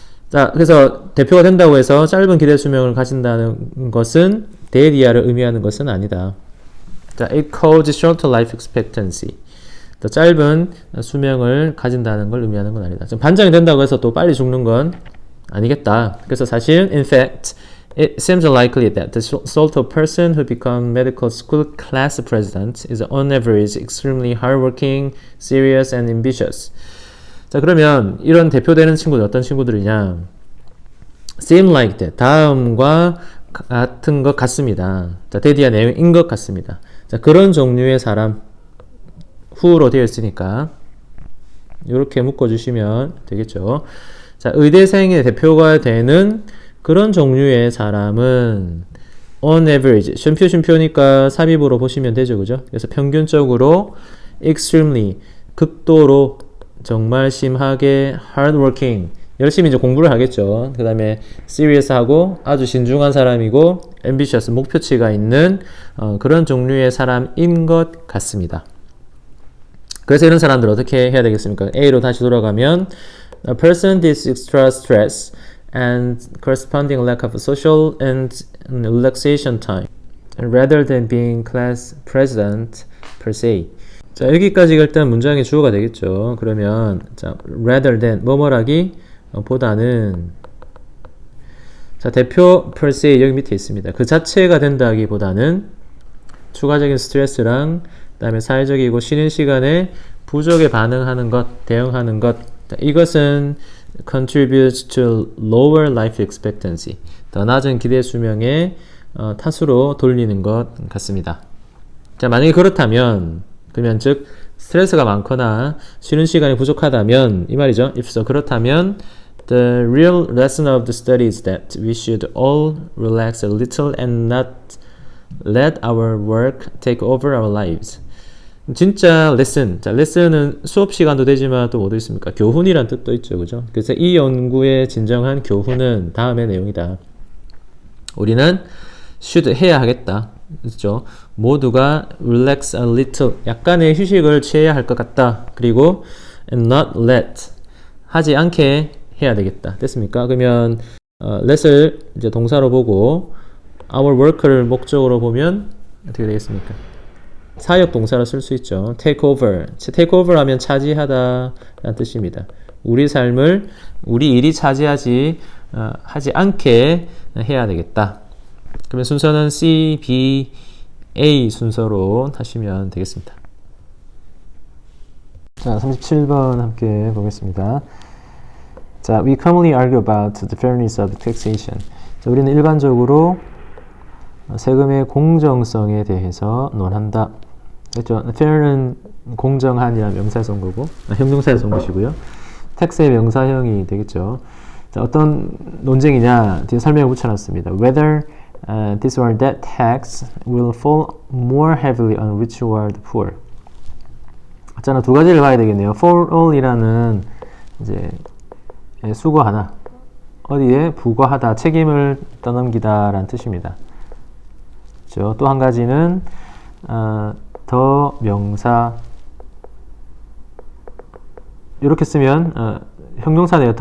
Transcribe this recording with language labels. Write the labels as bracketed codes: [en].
[ko] 자, 그래서 대표가 된다고 해서 짧은 기대 수명을 가진다는 것은 데이디아를 의미하는 것은 아니다. [en] 자, it calls shorter life expectancy. [ko] 더 짧은 수명을 가진다는 걸 의미하는 건 아니다. 반장이 된다고 해서 또 빨리 죽는 건 아니겠다. 그래서 사실 [en] in fact it seems likely that the sort of person who becomes medical school class president is on average extremely hardworking, serious, and ambitious. [ko] 자, 그러면 이런 대표되는 친구들 어떤 친구들이냐? [en] seem like that. [ko] 다음과 같은 것 같습니다. 자, 대디아 내용인 것 같습니다. 자, 그런 종류의 사람 who로 되어 있으니까 이렇게 묶어주시면 되겠죠. 자, 의대생의 대표가 되는 그런 종류의 사람은 [en] on average, [ko] 쉼표니까 삽입으로 보시면 되죠. 그죠? 그래서 평균적으로 extremely, 극도로 정말 심하게 hardworking, 열심히 이제 공부를 하겠죠. 그 다음에 serious하고 아주 신중한 사람이고 ambitious, 목표치가 있는 그런 종류의 사람인 것 같습니다. 그래서 이런 사람들 어떻게 해야 되겠습니까? [en] A로 다시 돌아가면 a person is extra stress and corresponding lack of social and relaxation time rather than being class president per se. [ko] 자, 여기까지가 일단 문장의 주어가 되겠죠. 그러면 자, [en] rather than [ko] 뭐뭐라기 보다는 자, 대표 per se 여기 밑에 있습니다. 그 자체가 된다기보다는 추가적인 스트레스랑 그다음에 사회적이고 쉬는 시간에 부족에 반응하는 것, 대응하는 것, 이것은 [en] contributes to lower life expectancy, [ko] 더 낮은 기대 수명의 탓으로 돌리는 것 같습니다. 자, 만약에 그렇다면, 그러면 즉 스트레스가 많거나 쉬는 시간이 부족하다면 이 말이죠. [en] if so, [ko] 그렇다면 [en] the real lesson of the study is that we should all relax a little and not let our work take over our lives. [ko] 진짜 레슨, 자, 레슨은 수업 시간도 되지만 또 뭐도 있습니까? 교훈이란 뜻도 있죠, 그죠? 그래서 이 연구의 진정한 교훈은 다음의 내용이다. 우리는 should 해야 하겠다, 그렇죠? 모두가 [en] relax a little, [ko] 약간의 휴식을 취해야 할 것 같다. 그리고 [en] and not let, [ko] 하지 않게 해야 되겠다. 됐습니까? 그러면 let을 이제 동사로 보고 our work를 목적으로 보면 어떻게 되겠습니까? 사역 동사로 쓸 수 있죠. take over. take over 하면 차지하다 라는 뜻입니다. 우리 삶을 우리 일이 차지하지 하지 않게 해야 되겠다. 그러면 순서는 C, B, A 순서로 하시면 되겠습니다. 자, 37번 함께 보겠습니다. [en] 자, we commonly argue about the fairness of taxation. [ko] 자, 우리는 일반적으로 세금의 공정성에 대해서 논한다. 그렇죠? fair는 공정한이라는 명사에서 온 거고, 형용사에서 온 것이고요. tax의 명사형이 되겠죠. 자, 어떤 논쟁이냐? 뒤에 설명을 붙여놨습니다. [en] Whether this or that tax will fall more heavily on rich or the poor. [ko] 자, 두 가지를 봐야 되겠네요. for all이라는 이제 수거하나, 어디에 부과하다, 책임을 떠넘기다라는 뜻입니다. 그렇죠? 또 한 가지는 더 명사, 이렇게 쓰면 형용사네요.